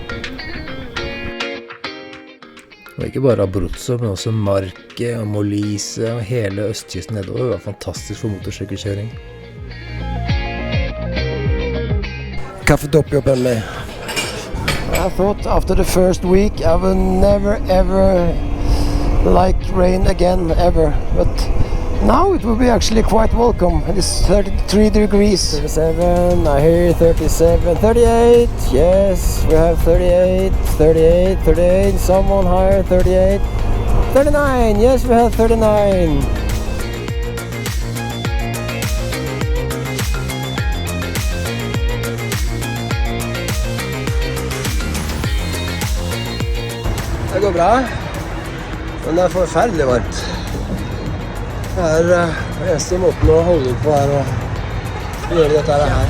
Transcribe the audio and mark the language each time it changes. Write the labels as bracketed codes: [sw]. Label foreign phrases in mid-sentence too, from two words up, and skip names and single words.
[no] Og ikke bare Abruzzo, men også Marche og Molise og hele østkysten nedover. Det var fantastisk for motorsykkelkjøring. [it] Kaffe doppio per me. [en] I thought after the first week I will never ever like rain again, ever. But now it will be actually quite welcome. It's 33 degrees. 37, I hear 37, 38. Yes, we have 38, 38, 38. Someone higher, 38. 39, yes, we have 39. [no] Det går bra, men det er forferdelig varmt. Det er den eneste måten å holde ut på her og gjøre dette her.